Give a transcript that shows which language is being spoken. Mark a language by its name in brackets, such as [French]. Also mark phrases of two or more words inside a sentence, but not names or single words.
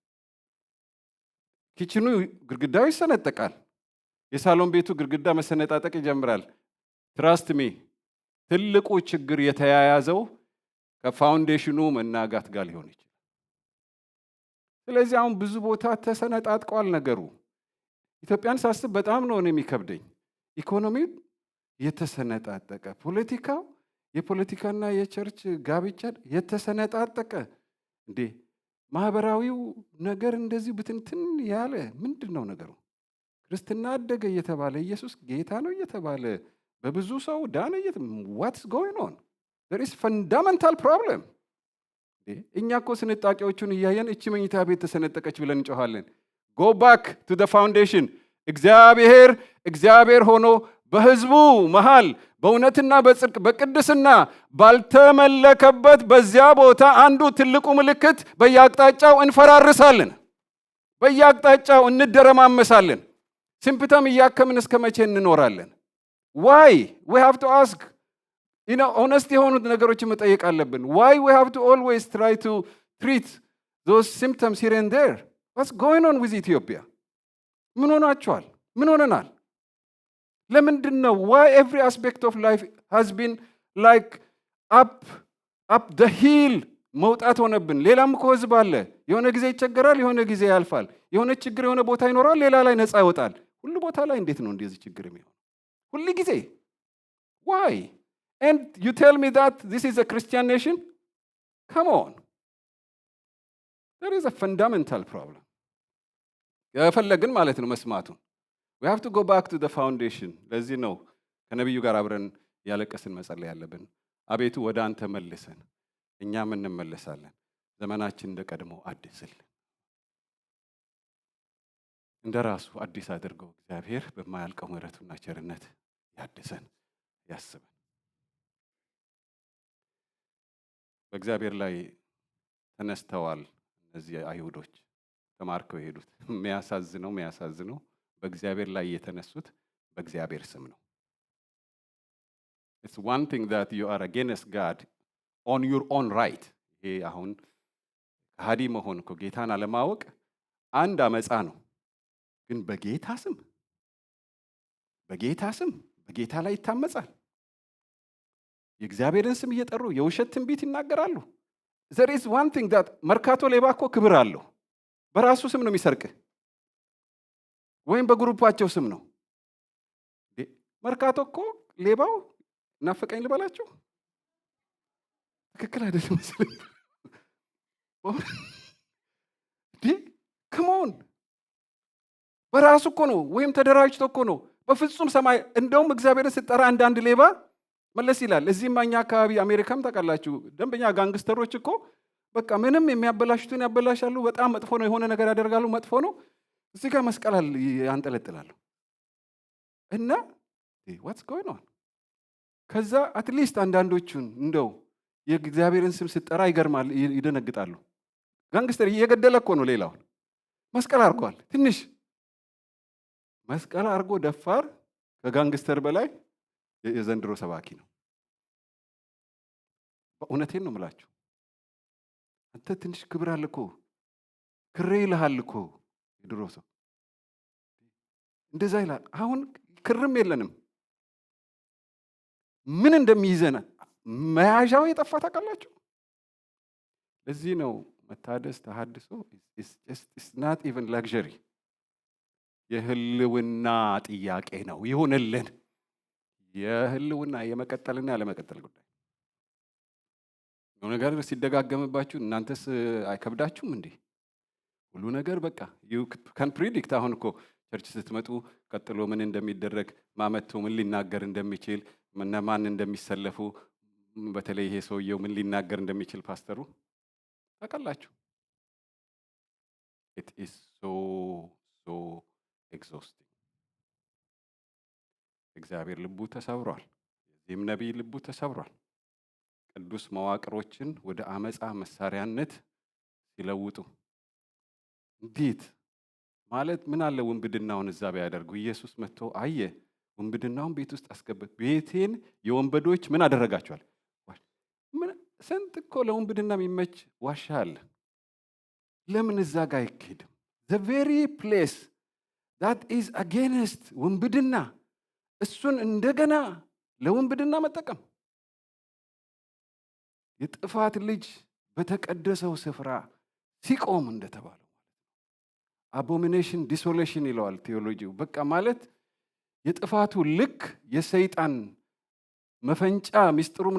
[Amharic] ኪችኑ ግድግዳው ይሰነጠቃል፣ የሳሎን ቤቱ ግድግዳ መሰነጣጠቅ ይጀምራል። [English] trust me [Amharic] ትልቁ ችግር የተያያዘው ከፋውንዴሽኑ መናጋት ጋር ሊሆን ይችላል። ስለዚህ አሁን ብዙ ቦታ ተሰነጣጥቀዋል ነገሩ። ኢትዮጵያን ሳስብ በጣም ነው የሚከብደኝ። ኢኮኖሚው የተሰነጣጠቀ፣ ፖለቲካው የፖለቲካና የቸርች ጋብቻ የተሰነጣጠቀ እንዴ! ማህበራዊው ነገር እንደዚህ ብትንትን ያለ ምንድን ነው ነገሩ? ክርስትና አደገ እየተባለ ኢየሱስ ጌታ ነው እየተባለ በብዙ ሰው ዳነ [English] what's going on? there is fundamental problem። [Amharic] እኛ እኮ ስንጣቂዎቹን እያየን እቺ መኝታ ቤት ተሰነጠቀች ብለን እንጮኻለን። [English] go back to the foundation። [Amharic] እግዚአብሔር ሆኖ በህዝቡ መሃል በእውነትና በጽድቅ በቅድስና ባልተመለከበት በዚያ ቦታ አንዱ ትልቁ ምልክት በየአቅጣጫው እንፈራርሳለን፣ በየአቅጣጫው እንደረማመሳለን። ሲምፕተም እያከምን እስከ መቼ እንኖራለን? [English] why we have to ask, honest [Amharic] የሆኑት ነገሮችን መጠየቅ አለብን። [English] why we have to always try to treat those symptoms here and there? what's going on with Ethiopia? [Amharic] ምን ሆናችኋል? ምን ሆነናል? ለምንድን ነው [English] why every aspect of life has been like up the hill [Amharic] መውጣት ሆነብን? ሌላም እኮ ህዝብ አለ። የሆነ ጊዜ ይቸገራል፣ የሆነ ጊዜ ያልፋል። የሆነ ችግር የሆነ ቦታ ይኖራል፣ ሌላ ላይ ነፃ ይወጣል። ሁሉ ቦታ ላይ እንዴት ነው እንደዚህ ችግር የሚሆነው? ሁሉ ጊዜ why? [English] and you tell me that this is a Christian nation? come on, there is a fundamental problem። [Amharic] የፈለግን ማለት ነው መስማቱን። [English] we have to go back to the foundation። [Amharic] ለዚህ ነው ከነቢዩ ጋር አብረን ያለቀስን መጸለይ ያለብን። አቤቱ ወደ አንተ መልሰን፣ እኛም እንመለሳለን። ዘመናችን እንደ ቀድሞ አድስልን። እንደ ራሱ አዲስ አድርገው እግዚአብሔር በማያልቀው ምሕረቱና ቸርነት ያድሰን፣ ያስበን። በእግዚአብሔር ላይ ተነስተዋል እነዚህ አይሁዶች ተማርከው የሄዱት። የሚያሳዝነው በእግዚአብሔር ላይ የተነሱት በእግዚአብሔር ስም ነው። [English] It's one thing that you are against God on your own right። [Amharic] ይሄ አሁን ከሃዲ መሆን እኮ ጌታን አለማወቅ አንድ አመፃ ነው። ግን በጌታ ስም በጌታ ላይ ይታመጻል። የእግዚአብሔርን ስም እየጠሩ የውሸት ትንቢት ይናገራሉ። [English] there is one thing that [Amharic] መርካቶ ሌባ እኮ ክብር አለው። በራሱ ስም ነው የሚሰርቅ ወይም በግሩፓቸው ስም ነው። መርካቶ እኮ ሌባው ናፈቀኝ ልበላችሁ ትክክል አይደለም መሰለኝ። [English] come on [Amharic] በራሱ እኮ ነው ወይም ተደራጅቶ እኮ ነው። በፍጹም ሰማይ እንደውም እግዚአብሔርን ስጠራ አንዳንድ ሌባ መለስ ይላል። እዚህም እኛ አካባቢ አሜሪካም ታውቃላችሁ ደንበኛ ጋንግስተሮች እኮ በቃ ምንም የሚያበላሹትን ያበላሻሉ። በጣም መጥፎ ነው የሆነ ነገር ያደርጋሉ፣ መጥፎ ነው። እዚህ ጋር መስቀል ያንጠለጥላሉ እና [English] what's going on? [Amharic] ከዛ [English] at least [Amharic] አንዳንዶቹን እንደው የእግዚአብሔርን ስም ስጠራ ይገርማል፣ ይደነግጣሉ። ጋንግስተር እየገደለ እኮ ነው ሌላውን መስቀል አድርጓል። ትንሽ መስቀል አድርጎ ደፋር ከጋንግስተር በላይ የዘንድሮ ሰባኪ ነው። በእውነቴን ነው የምላችሁ። አንተ ትንሽ ክብር አለ እኮ ክሬ ይልሃል እኮ የድሮ ሰው እንደዛ ይላል። አሁን ክርም የለንም። ምን እንደሚይዘን መያዣው የጠፋ ታውቃላችሁ። ለዚህ ነው መታደስ ተሐድሶ [English] is not even luxury። [Amharic] የህልውና ጥያቄ ነው። ይሁንልን። የህልውና የመቀጠልና ያለመቀጠል ጉዳይ ነው። ነገር ሲደጋገምባችሁ እናንተስ አይከብዳችሁም እንዴ? ሁሉ ነገር በቃ [English] you can predict። [Amharic] አሁን እኮ ቸርች ስትመጡ ቀጥሎ ምን እንደሚደረግ ማመቶ ምን ሊናገር እንደሚችል ማን እንደሚሰለፉ በተለይ ይሄ ሰውየው ምን ሊናገር እንደሚችል ፓስተሩ ታውቃላችሁ። [English] it is so exhausting። [Amharic] እግዚአብሔር ልቡ ተሰብሯል። የዚህም ነቢይ ልቡ ተሰብሯል። ቅዱስ መዋቅሮችን ወደ አመፃ መሳሪያነት ሲለውጡ እንዴት ማለት ምን አለ ወንብድናውን እዛ ቢያደርጉ። ኢየሱስ መጥቶ አየ፣ ወንብድናውን ቤት ውስጥ አስገበት። ቤቴን የወንበዶች ምን አደረጋችኋል? ስንት እኮ ለውንብድና የሚመች ዋሻ አለ። ለምን እዛ ጋር አይኬድም? [English] the very place that is against [Amharic] ውንብድና እሱን እንደገና ለውንብድና መጠቀም። የጥፋት ልጅ በተቀደሰው ስፍራ ሲቆም እንደተባለው [English] abomination desolation [Amharic] ይለዋል ቴዎሎጂው። በቃ ማለት የጥፋቱ ልክ የሰይጣን መፈንጫ ሚስጥሩም